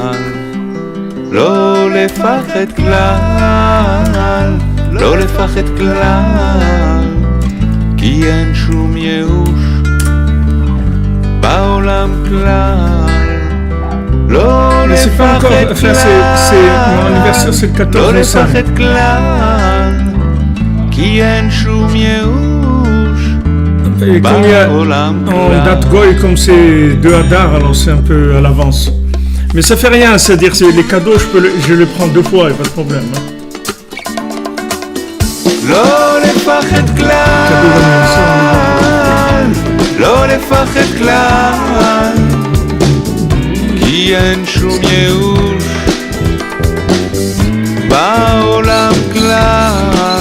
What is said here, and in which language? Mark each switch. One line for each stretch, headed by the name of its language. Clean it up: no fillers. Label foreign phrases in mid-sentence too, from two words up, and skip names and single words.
Hebrew: לא לפחד כלל, לא לפחד כלל, כי אין שום ייאוש בעולם כלל. לא לפחד כלל, לא לפחד כלל, כי אין שום ייאוש בעולם כלל.
French: En date goy, comme c'est 2 Adar, alors c'est un peu à l'avance. Mais ça fait rien, c'est-à-dire que les cadeaux, je les prends 2 fois, il n'y a pas de problème. Hein.
Hebrew: לא לפחד כלל, לא לפחד כלל, כי אין שום ייאוש בעולם כלל.